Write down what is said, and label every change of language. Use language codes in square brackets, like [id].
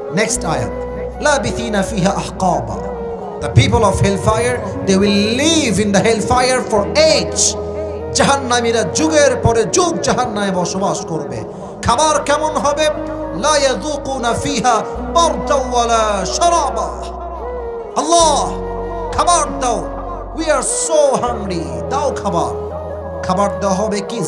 [bn] Next আয়াত, [ar] লাবিথিনা ফিহা আহকাবা। [en] The people of hellfire, they will live in the hellfire for age. [bn] জাহান্নামীরা যুগের পরে যুগ জাহান্নামে বসবাস করবে। খাবার কেমন হবে? [ar] লা ইয়াযুকুনা ফিহা বারদাও ওয়ালা শারাবা। [bn] আল্লাহ খাবার দাও, [en] we are so hungry, [bn] দাও খাবার। খাবার দেওয়া হবে কি?